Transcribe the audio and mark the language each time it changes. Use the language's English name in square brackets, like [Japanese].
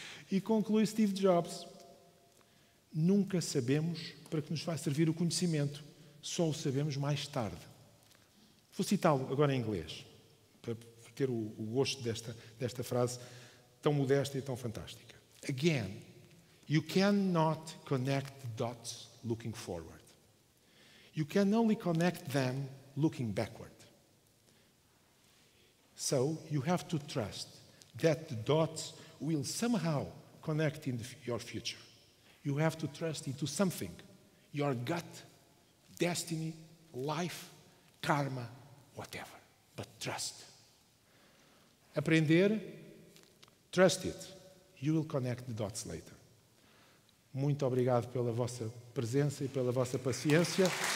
[Portuguese] E conclui Steve Jobs, nunca sabemos para que nos vai servir o conhecimento, só o sabemos mais tarde. Vou citá-lo agora em inglês, para ter o gosto desta frase tão modesta e tão fantástica. [English] Again, you cannot connect the dots looking forward. You can only connect them looking backward. So you have to trust that the dots will somehow connect in your future. You have to trust into something, your gut, destiny, life, karma, whatever. But trust. [Portuguese] Aprender, [English] trust it. You will connect the dots later. [Portuguese] Muito obrigado pela vossa presença e pela vossa paciência.